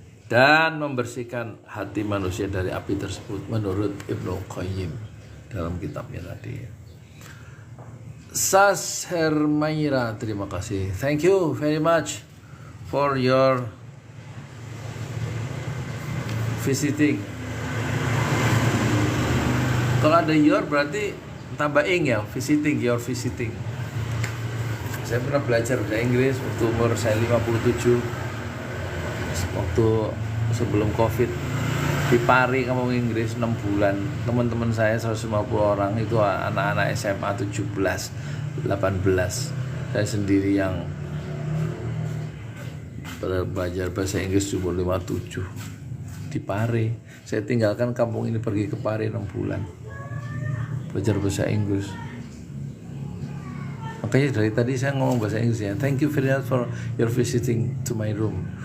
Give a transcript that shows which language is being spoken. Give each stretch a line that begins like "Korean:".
Indonesian: dan membersihkan hati manusia dari api tersebut menurut Ibnu Qayyim dalam kitabnya tadi. Sas Hermaira, terima kasih.
English: Thank you very much for your visiting.
Indonesian: Kalau ada your berarti tambah ing ya, visiting,
English: your visiting.
Indonesian: Saya pernah belajar bahasa Inggris waktu umur saya 57, waktu sebelum COVID, di Pari, kampung Inggris 6 bulan. Teman-teman saya 150 orang itu anak-anak SMA 17, 18. Saya sendiri yang belajar bahasa Inggris umur 57 di Pari. Saya tinggalkan kampung ini pergi ke Pari 6 bulan belajar bahasa Inggris. Makanya dari tadi saya ngomong bahasa Inggris ya.
English: Thank you very much for your visiting to my room.